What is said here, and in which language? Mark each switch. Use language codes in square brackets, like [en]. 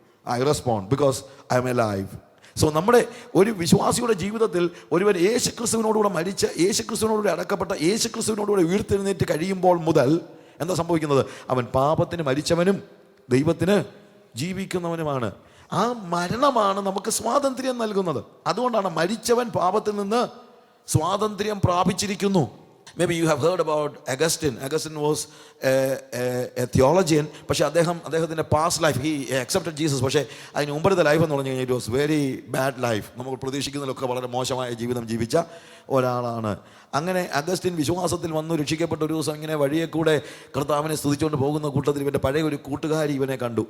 [en] I respond, because I am alive. [ml] So നമ്മുടെ ഒരു വിശ്വാസിയുടെ ജീവിതത്തിൽ ഒരുവൻ യേശുക്രിസ്തുവിനോടുകൂടെ മരിച്ച്, യേശുക്രിസ്തുവിനോടുകൂടെ അടക്കപ്പെട്ട, യേശുക്രിസ്തുവിനോടുകൂടെ ഉയർത്തെഴുന്നേറ്റ് കഴിയുമ്പോൾ മുതൽ എന്താ സംഭവിക്കുന്നത്? അവൻ പാപത്തിന് മരിച്ചവനും ദൈവത്തിന് ജീവിക്കുന്നവനുമാണ്. ആ മരണമാണ് നമുക്ക് സ്വാതന്ത്ര്യം നൽകുന്നത്. അതുകൊണ്ടാണ് മരിച്ചവൻ പാപത്തിൽ നിന്ന് സ്വാതന്ത്ര്യം പ്രാപിച്ചിരിക്കുന്നു. [en] Maybe you have heard about Augustine. Augustine was a theologian. [ml] പക്ഷേ അദ്ദേഹത്തിൻ്റെ [en] Past life, he accepted Jesus. [ml] പക്ഷേ അതിന് മുമ്പത്തെ [en] life [ml] എന്ന് പറഞ്ഞു കഴിഞ്ഞാൽ [en] It was very bad life. [ml] നമുക്ക് പ്രതീക്ഷിക്കുന്നതിലൊക്കെ വളരെ മോശമായ ജീവിതം ജീവിച്ച ഒരാളാണ്. അങ്ങനെ അഗസ്റ്റിൻ വിശ്വാസത്തിൽ വന്നു രക്ഷിക്കപ്പെട്ട ഒരു ദിവസം ഇങ്ങനെ വഴിയെ കൂടെ കർത്താവിനെ സ്തുതിച്ചുകൊണ്ട് പോകുന്ന കൂട്ടത്തിൽ ഇവൻ്റെ പഴയ ഒരു കൂട്ടുകാരി ഇവനെ കണ്ടു.